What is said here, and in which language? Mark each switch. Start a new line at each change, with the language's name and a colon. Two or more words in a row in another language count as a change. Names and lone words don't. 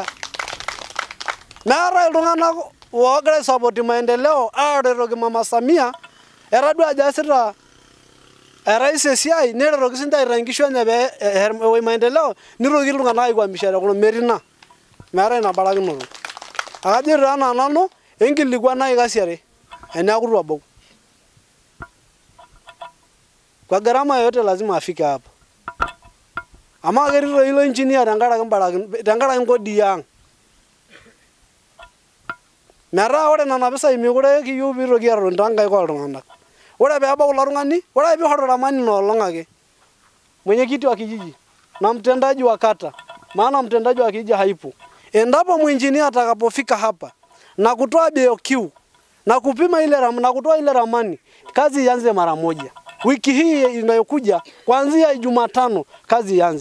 Masai: Meetae iltung'anak oogira aisapoti maendeleo aaretoki Mama Samia etadua ajo eesita erais esiai neretoki sinche aitaa nkishu enye pee ewuei maendeleo nitoki iltung'anak aikwamisha te kulo metii ina. Meetae ina barakinoto. Akajo taa nanu enkilikwanaki kasi are eneeku itu abau.
Swahili: Kwa gharama yote lazima afike hapa.
Masai: Ama ketii toi ilo engineer tenkaraki nkodi ang. Metaa ore nena pisai mekure kiyieu piitoki atoni toonkaik oltung'anak. Ore peebau kulo tung'ani, ore piishoru ramani ina olong ake.
Swahili: Mwenyekiti wa kijiji na mtendaji wa kata maana mtendaji wa kijiji haipo. Endapo mwinjinia atakapofika hapa na kutoa BOQ na kupima ile na kutoa ile ramani, kazi ianze mara moja. Wiki hii inayokuja kuanzia Jumatano kazi ianze.